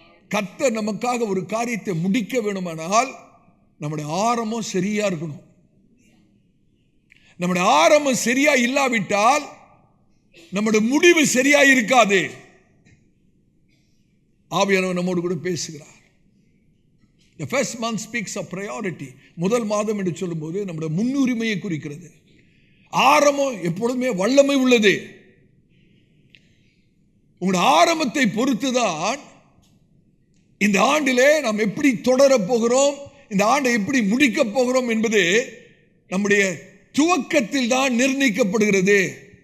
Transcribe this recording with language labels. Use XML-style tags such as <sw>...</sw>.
<ta>கர்த்தர் நமக்காக ஒரு காரியத்தை முடிக்க வேண்டுமானால் நம்முடைய ஆரம்பம் சரியா இருக்கணும். நம்முடைய ஆரம்பம் சரியா இல்லாவிட்டால் நம்முடைய முடிவு சரியா இருக்காது. ஆவியானவர் நம்மோடு கூட பேசுகிறார்.</ta> <en>The first month speaks of priority.</en> <ta>முதல் மாதம் என்று சொல்லும்போது நம்முடைய முன்னுரிமையை குறிக்கிறது. ஆரம்பம் எப்பொழுதுமே வல்லமை உள்ளது. உங்களுடைய ஆரம்பத்தை பொறுத்துதான் இந்த ஆண்டிலே நாம் எப்படி தொடரப் போகிறோம், இந்த ஆண்டை எப்படி முடிக்கப் போகிறோம் என்பது நம்முடைய துவக்கத்தில் தான் நிர்ணயிக்கப்படுகிறது.</ta>